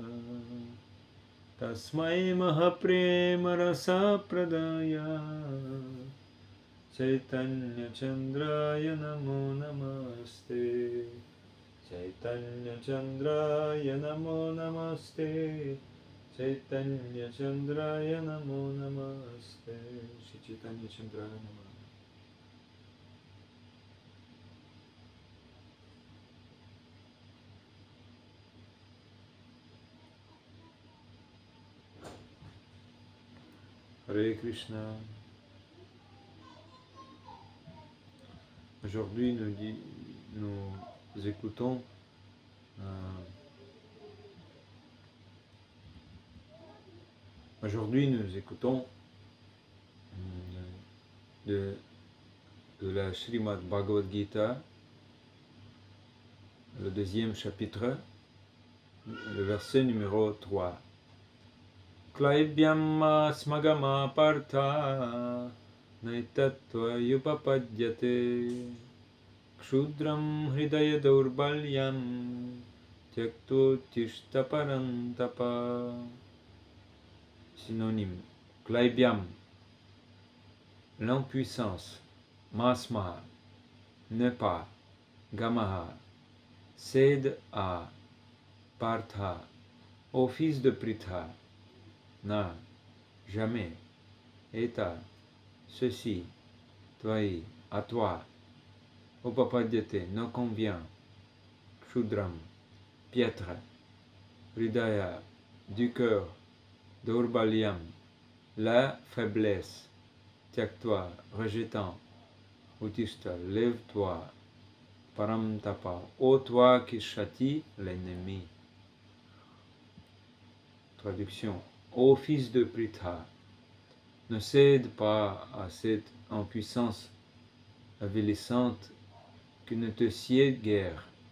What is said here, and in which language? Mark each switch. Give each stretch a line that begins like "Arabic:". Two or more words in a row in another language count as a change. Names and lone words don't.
Sanskrit: Tasmai Mahaprema Rasa Pradaya Chaitanya Chandraya Namo Namaste Chaitanya Chandraya Namo Namaste Chaitanya Chandraya Namo Namaste Shri Chaitanya Chandraya Namo. Hare Krishna.
French: Aujourd'hui nous écoutons de la Srimad Bhagavad Gita, le deuxième chapitre, le verset numéro 3.
Sanskrit: Klaibyam smagama partha naitatva yupapadyate Kshudram hridaya daurbalyam tyakto tishta parantapa.
French: Synonyme. Klaibyam, l'impuissance. Masma, ne pas. Gamaha, cède à. Partha, au fils de Pritha. Na, jamais. Eta, ceci. Tvai, à toi. Upapadyate, ne convient. Kshudram, piètre. Hridaya, du cœur. Daurbalyam, la faiblesse. Tyaktva, rejetant. Uttishta, lève-toi. Param tapa, ô toi qui châtie l'ennemi. Traduction. Ô fils de Pritha, ne cède pas à cette impuissance avilissante qui ne te sied guère.